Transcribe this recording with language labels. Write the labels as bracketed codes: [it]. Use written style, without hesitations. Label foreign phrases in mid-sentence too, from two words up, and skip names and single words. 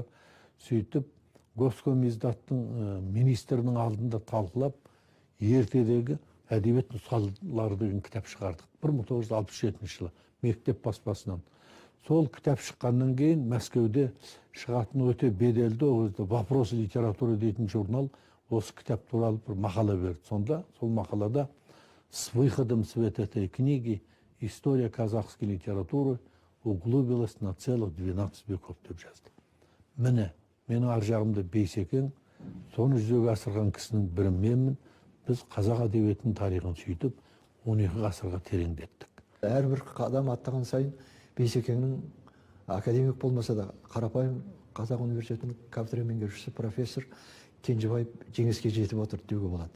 [kk] Сөйтіп, Госкомиздаттың министрінің алдында талқылап, ертедегі әдебиет нұсқалары деген кітап шығардық. 1967 жылы мектеп баспасынан. Сол кітап шыққаннан кейін Мәскеуде шығатын өте беделді «Вопросы литературы» дейтін журнал осы кітап туралы бір мақала берді. Сонда сол мақалада [ru] «С выходом в свет этой книги история казахской литературы углубилась на целых 12 веков» [kk] деп жазды. Міне, менің ар жағымда Бейсекең, соны жүзеге асырған кісінің бірі менмін. Біз қазақ әдебиетінің тарихын сөйтіп, 12 ғасырға тереңдеттік. Әрбір адам аттаған сайын Бейсекеңнің академик болмаса да қарапайым Қазақ университетінің кафедра меңгерушісі профессор Кенжебаев жеңіске жетіп отыр деуге болады.